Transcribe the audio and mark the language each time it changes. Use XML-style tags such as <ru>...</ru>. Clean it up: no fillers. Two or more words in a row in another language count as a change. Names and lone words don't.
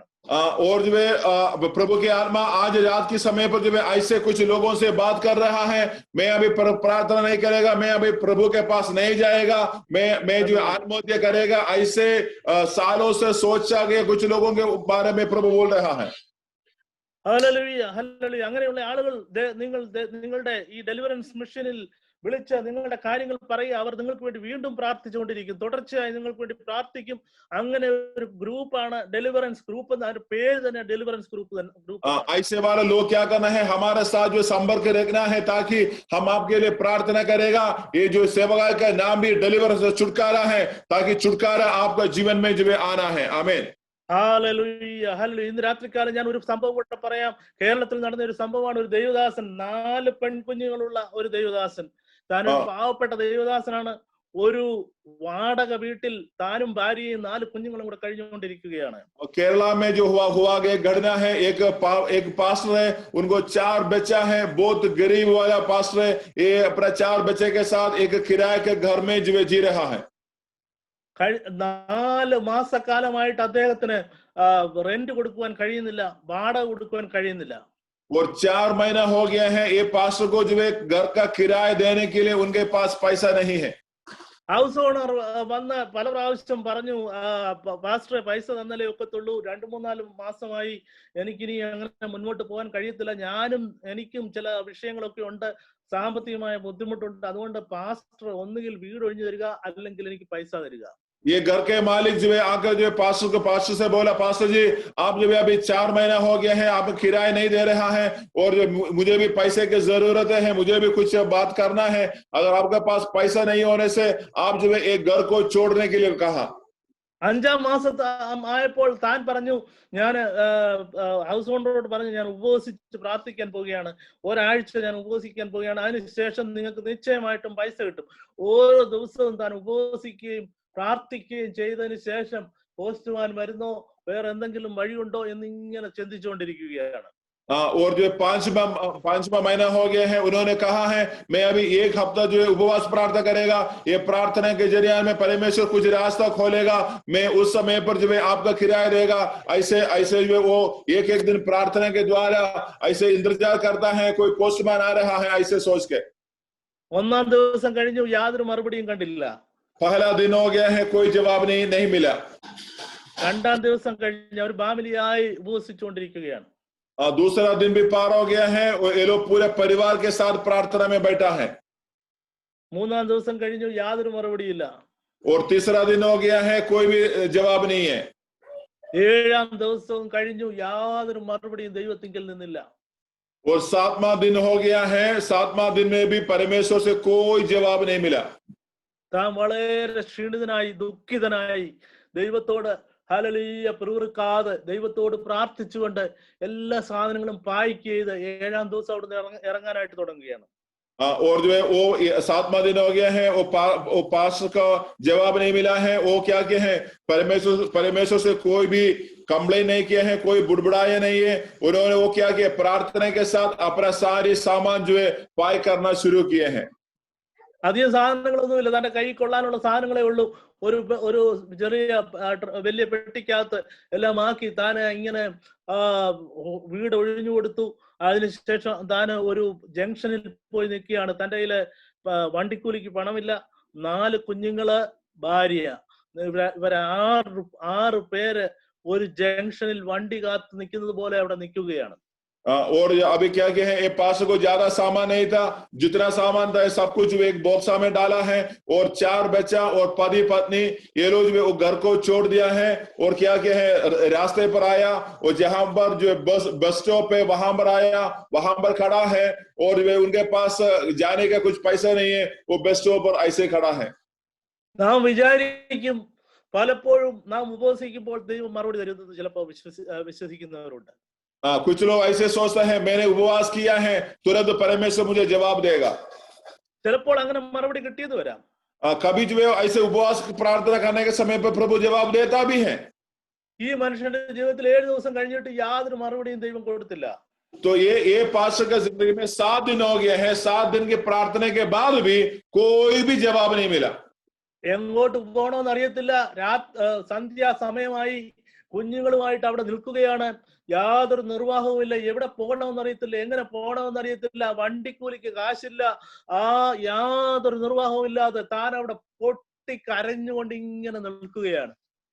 <hi>और जो है प्रभु की आत्मा आज रात के समय पर जो है ऐसे कुछ लोगों से बात कर रहा है। मैं अभी प्रार्थना नहीं करेगा, मैं अभी प्रभु के पास नहीं जाएगा, मैं जो आत्महत्या करेगा, ऐसे सालों से सोचा गया कुछ लोगों के बारे में प्रभु बोल रहा है।</hi> <ml>ഹല്ലേലൂയ ഹല്ലേലൂയ। അങ്ങനെയുള്ള ആളുകൾ നിങ്ങളുടെ ഈ</ml> <en>deliverance mission</en> <ml>വിളിച്ച് നിങ്ങളുടെ കാര്യങ്ങൾ പറയുക. അവർ നിങ്ങൾക്ക് വേണ്ടി വീണ്ടും പ്രാർത്ഥിച്ചുകൊണ്ടിരിക്കും. തുടർച്ചയായി നിങ്ങൾക്ക് വേണ്ടി പ്രാർത്ഥിക്കും. അങ്ങനെ ഒരു ഗ്രൂപ്പാണ്</ml> <en>deliverance group</en> <ml>എന്ന പേര് തന്നെ</ml> <en>deliverance group.</en> <hi>ऐसे वाले लोग क्या करना है, हमारे साथ जो संपर्क रखना है ताकि हम आपके लिए प्रार्थना करेगा। ये जो सेवकाई का नाम भी डिलीवरेंस छुटकारा है, ताकि छुटकारा आपका जीवन में जो आना है। आमीन।</hi> <ml>ഹല്ലേലൂയ, ഹല്ലേലൂയ. ഇന്ന് രാത്രികാലം ഞാൻ ഒരു സംഭവം കൂടെ പറയാം. കേരളത്തിൽ നടന്ന ഒരു സംഭവമാണ്. ഒരു ദൈവദാസൻ, 4 പെൺകുഞ്ഞുങ്ങളുള്ള ഒരു ദൈവദാസൻ, താനൊരു പാവപ്പെട്ട ദൈവദാസനാണ്. ഒരു വാടക വീട്ടിൽ താനും ഭാര്യയും 4 കുഞ്ഞുങ്ങളും കൂടെ കഴിഞ്ഞുകൊണ്ടിരിക്കുകയാണ്.</ml> <hi>केरला में जो हुआ घटना है, एक पास्टर है, उनको 4 बच्चा है, बहुत गरीब वाला पास्टर है। ये अपना 4 बच्चे के साथ एक किराए के घर में जी रहा है।</hi> <ml>4 മാസക്കാലമായിട്ട് അദ്ദേഹത്തിന് റെന്റ് കൊടുക്കുവാൻ കഴിയുന്നില്ല, വാടക കൊടുക്കുവാൻ കഴിയുന്നില്ല.</ml> <hi>और 4 महीना हो गया है, ये पास्टर को जो है घर का किराया देने के लिए उनके पास पैसा नहीं है।</hi> <en>house owner</en> <ml>വന്ന് പല പ്രാവശ്യം പറഞ്ഞു, പാസ്റ്ററെ പൈസ തന്നാലേ ഒക്കത്തുള്ളൂ, 2-3-4 മാസമായി എനിക്കിനി അങ്ങനെ മുന്നോട്ട് പോകാൻ കഴിയത്തില്ല, എനിക്കും ചില വിഷയങ്ങളൊക്കെ ഉണ്ട്, സാമ്പത്തികമായ ബുദ്ധിമുട്ടുണ്ട്, അതുകൊണ്ട് പാസ്റ്റർ ഒന്നുകിൽ വീട് ഒഴിഞ്ഞു തരിക, അല്ലെങ്കിൽ എനിക്ക് പൈസ തരിക.</ml> <hi>ये घर के मालिक जो है आकर जो है पास्टर से बोला, पास्टर जी आप जो है अभी 4 महीना हो गया है, आप किराया नहीं दे रहा है, और मुझे भी पैसे की जरूरत है, मुझे भी कुछ बात करना है। अगर आपके पास पैसा नहीं होने से आप जो है एक घर को छोड़ने के लिए कहा।</hi> <ml>5-ാം മാസത്തെ ആയപ്പോൾ താൻ പറഞ്ഞു, ഞാൻ</ml> <en>house owner</en> <ml>പറഞ്ഞു, ഞാൻ ഉപവസിച്ച് പ്രാർത്ഥിക്കാൻ പോവുകയാണ്, ഒരാഴ്ച ഞാൻ ഉപവസിക്കാൻ പോവുകയാണ്, അതിനുശേഷം നിങ്ങൾക്ക് നിശ്ചയമായിട്ടും പൈസ കിട്ടും. ഓരോ ദിവസവും താൻ ഉപവസിക്കുകയും പ്രാർത്ഥിക്കുകയും ചെയ്തതിന് ശേഷം പോസ്റ്റ്മാൻ വരുന്നോ, വേറെ എന്തെങ്കിലും വഴിയുണ്ടോ എന്നിങ്ങനെ ചിന്തിച്ചുകൊണ്ടിരിക്കുകയാണ്.</ml> <hi>और जो 5वां महीना हो गया है, उन्होंने कहा है मैं अभी 1 हफ्ता जो है उपवास प्रार्थना करेगा, ये प्रार्थना के जरिए में परमेश्वर कुछ रास्ता खोलेगा, मैं उस समय पर जो है आपका किराया देगा। ऐसे जो है वो एक दिन प्रार्थना के द्वारा ऐसे इंतजार करता है, कोई पोस्टमैन आ रहा है, ऐसे सोच के।</hi> <ml>1-ാം ദിവസം കഴിഞ്ഞു, യാതൊരു മറുപടിയും കണ്ടില്ല.</ml> <hi>पहला दिन हो गया है, कोई जवाब नहीं मिला।</hi> <ml>2-ാം ദിവസം കഴിഞ്ഞ് അവർ ഫാമിലിയായി ഉപവസിച്ചുകൊണ്ടിരിക്കുകയാണ്.</ml> <hi>दूसरा दिन भी पार हो गया है, ये लोग पूरे परिवार के साथ प्रार्थना में बैठा है।</hi> <ml>3-ാം ദിവസം കഴിഞ്ഞു, യാതൊരു മറുപടിയില്ല.</ml> <hi>और तीसरा दिन हो गया है, कोई भी जवाब नहीं है।</hi> <ml>7-ാം ദിവസവും കഴിഞ്ഞു, യാതൊരു മറുപടിയും ദൈവത്തിങ്കൽ നിന്നില്ല.</ml> <hi>और 7वां दिन हो गया है, 7वां दिन में भी परमेश्वर से कोई जवाब नहीं मिला।</hi> <ml>താൻ വളരെ ക്ഷീണിതനായി ദുഃഖിതനായി ദൈവത്തോട് ഹല്ലേലൂയ പിറുപിറുക്കാതെ ദൈവത്തോട് പ്രാർത്ഥിച്ചുകൊണ്ട് എല്ലാ സാധനങ്ങളും പാക്ക് ചെയ്ത് 7-ാം ദിവസം അവിടെ ഇറങ്ങാനായിട്ട് തുടങ്ങുകയാണ്.</ml> <hi>और जो है वो 7वां दिन हो गया है, वो पास्टर का जवाब नहीं मिला है। वो क्या किया है, परमेश्वर से कोई भी कंप्लेन नहीं किया है, कोई बुड़बुड़ाया नहीं है। उन्होंने वो क्या किया, प्रार्थना के साथ अपना सारी सामान जो है पैक करना शुरू किए हैं।</hi> <ml>അധികം സാധനങ്ങളൊന്നുമില്ല, തന്റെ കൈ കൊള്ളാനുള്ള സാധനങ്ങളേ ഉള്ളൂ. ഒരു ചെറിയ വലിയ പെട്ടിക്കകത്ത് എല്ലാം ആക്കി താൻ ഇങ്ങനെ വീട് ഒഴിഞ്ഞു കൊടുത്തു. അതിനുശേഷം താൻ ഒരു ജംഗ്ഷനിൽ പോയി നിൽക്കുകയാണ്. തന്റെ കയ്യില് വണ്ടിക്കൂലിക്ക് പണമില്ല, 4 കുഞ്ഞുങ്ങള്, ഭാര്യ, ഇവര് 6 പേര് ഒരു ജംഗ്ഷനിൽ വണ്ടി കാത്ത് നിൽക്കുന്നത് പോലെ അവിടെ നിൽക്കുകയാണ്.</ml> <hi>और अभी क्या है, ये पास को ज्यादा सामान नहीं था, जितना सामान था सब कुछ एक बॉक्सा में डाला है। और 4 बच्चा और पति पत्नी ये लोग वो घर को छोड़ दिया है। और क्या है, रास्ते पर आया, और जहां पर जो</hi> <en>bus stop</en> <hi>है वहां पर आया, वहां पर खड़ा है। और वे उनके पास जाने का कुछ पैसा नहीं है, वो</hi> <en>bus stop</en> <hi>पर ऐसे खड़ा है।</hi> <ml>നാം വിചാരിക്കും, പലപ്പോഴും നാം ഉപവസിക്കുമ്പോൾ ദൈവം മറുപടി തരുന്നത് ചിലപ്പോൾ വിശ്വസിക്കുന്നവരുണ്ട്.</ml> <hi>कुछ लोग ऐसे सोचते हैं मैंने उपवास किया है, तुरंत परमेश्वर मुझे जवाब देगा।</hi> <ml>ചിലപ്പോൾ അങ്ങനെ മറുപടി കിട്ടിയത് വരാം.</ml> <hi>कभी जो है ऐसे उपवास प्रार्थना करने के समय पर प्रभु जवाब देता भी है।</hi> <ml>ഈ മനുഷ്യന്റെ ജീവിതത്തിൽ 7 ദിവസം കഴിഞ്ഞിട്ട് യാതൊരു മറുപടിയും ദൈവം കൊടുത്തില്ല.</ml> <hi>तो ये पास्टर का जिंदगी में 7 दिन हो गया है, 7 दिन की प्रार्थना के बाद भी कोई भी जवाब नहीं मिला।</hi> <ml>എങ്ങോട്ട് പോകണമെന്ന് അറിയത്തില്ല. സന്ധ്യാ സമയമായി, കുഞ്ഞുങ്ങളുമായിട്ട് അവിടെ നിൽക്കുകയാണ്. യാതൊരു നിർവാഹവും ഇല്ല. എവിടെ പോകണമെന്ന് അറിയത്തില്ല, എങ്ങനെ പോകണമെന്ന് അറിയത്തില്ല, വണ്ടിക്കൂലിക്ക് കാശില്ല. യാതൊരു നിർവാഹവും ഇല്ലാതെ താൻ അവിടെ പൊട്ടി കരഞ്ഞുകൊണ്ട് ഇങ്ങനെ നിൽക്കുകയാണ്.</ml>